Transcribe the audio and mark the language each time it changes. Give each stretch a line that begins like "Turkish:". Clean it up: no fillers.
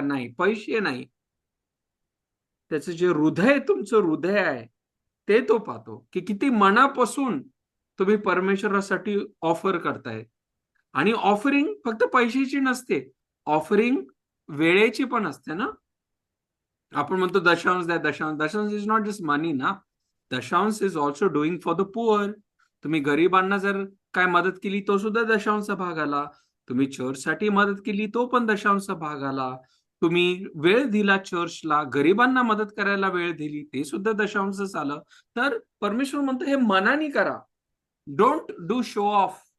Marathi: नाही, पैसे नाही, त्याचं जे हृदय, तुमचं हृदय आहे ते तो पाहतो की किती मनापासून तुम्ही परमेश्वरासाठी ऑफर करताय. आणि ऑफरिंग फक्त पैशाची नसते, ऑफरिंग वेळेची पण असते ना. आपण म्हणतो दशांश द्या, दशांश.
English: दशांश is not just money ना, दशांश is also doing for the poor.
Marathi: तुम्ही गरिबांना जर काय मदत केली तो सुद्धा दशांश भाग आला. तुम्ही चर्चसाठी मदत केली तो पण दशांश भाग आला. तुम्ही वेळ दिला चर्चला, गरिबांना मदत करायला वेळ दिली, ते सुद्धा दशांशच आलं. तर परमेश्वर म्हणतो हे मनाने करा.
English: Don't do show off.